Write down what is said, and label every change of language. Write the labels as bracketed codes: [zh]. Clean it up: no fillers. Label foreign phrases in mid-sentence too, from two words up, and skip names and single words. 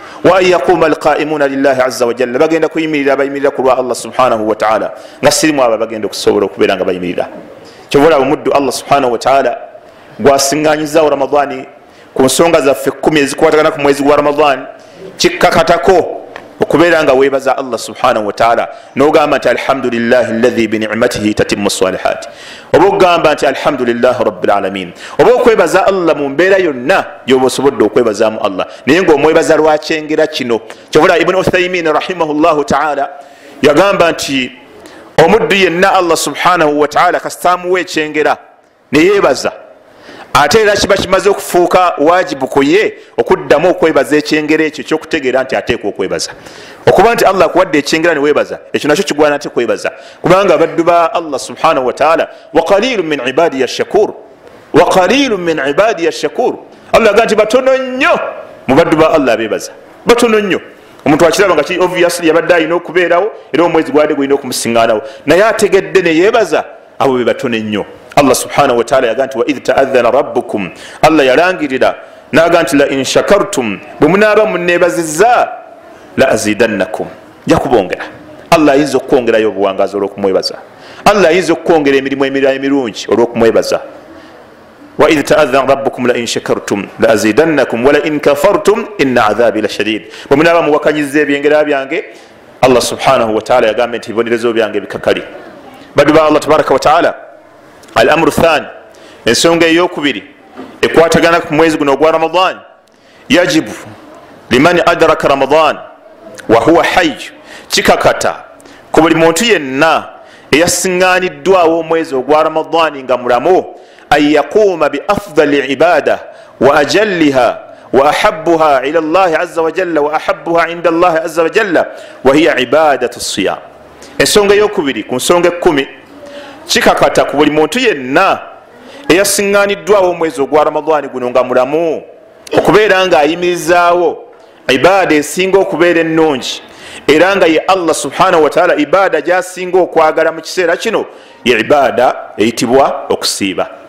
[ar] وأن يقوم القائمون لله عز وجل [lg] bagenda kuyimirira bayimirira ku lwa [ar] الله سبحانه وتعالى [lg] nga sirimu abo bagenda okusobola okubeera nga bayimirira kyobola omuddu [ar] الله سبحانه وتعالى [lg] gwasiŋŋanyizawo ramadani ku nsonga zaffe 10 ezikwatagana ku mwezi gwa ramadani kikkakatako okubeera nga weebaza [ar] الله سبحانه وتعالى [lg] nogamba nti alhamdulillahi [ar] الذي بنعمته تتم الصالحات [lg] oba okugamba nti [ar] الحمد لله رب العالمين [lg] oba okwebaza Allah mu mbeera yonna gyoba osobodde okwebazaamu Allah naye ngaomwebaza lwakyengera kino kyobula ibn Uthaymin [ar] رحمه الله تعالى [lg] yagamba nti omuddu yenna [ar] الله سبحانه وتعالى [lg] kasitamuwa ekyengera neyeebaza ate era kiba kimaze okufuuka wajibu ku ye okuddamu okwebaza ekyengera ekyo ekyokutegeera nti ateekwa okwebaza okuba nti Allah akuwadde ekyengera neweebaza ekyo nakyo kigwana nti kwebaza kubanga abaddu ba [ar] الله سبحانه وتعالى وقليل من عبادي الشكور وقليل من عبادي الشكور Allah [lg] aga nti batono nnyo mu baddu ba Allah abeebaza batono nnyo omuntu akiraba nga ki obviously yabadde alina okubeerawo era omwezi gwadde gulina okumusiŋŋaanawo naye ategedde neyeebaza abo be batono nnyo [ar] الله سبحانه وتعالى [lg] yaga nti [ar] وإذ تأذن ربكم [lg] Allah yalangirira naga nti [ar] لئن شكرتم [lg] bwemunaaba munneebazizza [ar] لأزيدنكم [lg] nja kubongera Allah ayinza okwongerayo obuwangazi olw'okumwebaza Allah ayinza okwongera emirimu emirala emirungi olw'okumwebaza [ar] وإذ تأذن ربكم لئن شكرتم لأزيدنكم ولئن كفرتم إن عذابي لشديد [lg] bwemunaaba muwakanyizza ebyengera byange [ar] الله سبحانه وتعالى [lg] yagamba nti ebibonerezo byange bikakali baddu ba [ar] الله تبارك وتعالى الأمر الثاني [lg] ensonga eyokubiri ekwatagana ku mwezi guno ogwa ramadan [ar] يجب لمن أدرك رمضان وهو حي [lg] kikakata ku buli muntu yenna eyasiŋŋaaniddwawo omwezi ogwa ramadan nga mulamu [ar] أن يقوم بأفضل عبادة وأجلها وأحبها إلى الله عز وجل وأحبها عند الله عز وجل وهي عبادة الصيام [lg] ensonga eyokubiri ku nsonga 10 kikakata ku buli muntu yenna eyasiŋŋaaniddwawo omwezi ogwa ramadani guno nga mulamu okubeera nga ayimirizaawo ibaada esinga okubeera ennungi era nga ye [ar] الله سبحانه وتعالى [lg] ibaada gyasinga okwagala mu kiseera kino ye ibaada eyitibwa okusiiba